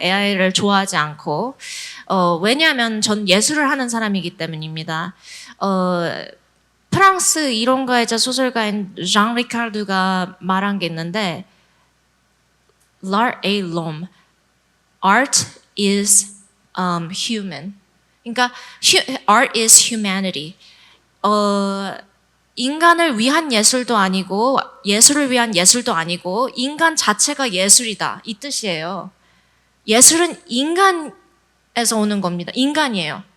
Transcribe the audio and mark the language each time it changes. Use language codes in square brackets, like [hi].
[ko] AI를 좋아하지 않고, 왜냐하면 전 예술을 하는 사람이기 때문입니다. 프랑스 이론가이자 소설가인 장 리카르드가 말한 게 있는데, [fr] L'art est l'homme, [en] art is human. [ko] 그러니까 [en] art is humanity. [ko] 인간을 위한 예술도 아니고 예술을 위한 예술도 아니고 인간 자체가 예술이다, 이 뜻이에요. 예술은 인간에서 오는 겁니다. 인간이에요.